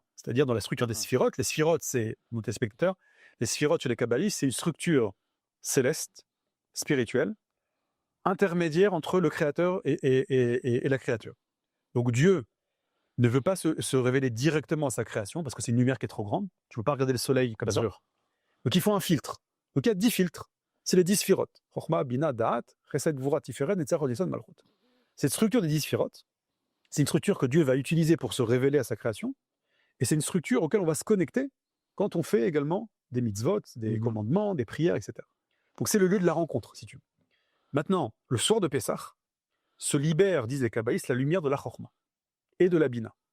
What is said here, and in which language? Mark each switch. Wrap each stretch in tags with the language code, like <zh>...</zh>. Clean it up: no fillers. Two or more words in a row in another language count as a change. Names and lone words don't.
<fr>C'est-à-dire dans la structure des Sphirot. Les Sphirot, c'est, nos téléspectateurs, les Sphirot chez les kabbalistes, c'est une structure céleste, spirituelle, intermédiaire entre le créateur et la créature. Donc Dieu ne veut pas se révéler directement à sa création parce que c'est une lumière qui est trop grande. Tu ne peux pas regarder le soleil comme ça. Donc il faut un filtre. Donc il y a 10 filtres. C'est les 10 Sphirot.</fr> <he>חכמה, בינה, דעת, חסד, גבורה, תפארת, נצח, הוד, יסוד, מלכות.</he> <fr>Cette structure des 10 Sphirot, c'est une structure que Dieu va utiliser pour se révéler à sa création. Et c'est une structure auquel on va se connecter quand on fait également des mitzvot, des commandements, des prières, etc. Donc c'est le lieu de la rencontre, si tu veux. Maintenant, le soir de Pessah, se libère, disent les kabbalistes, la lumière de la Chokhmah et de la Bina.</fr>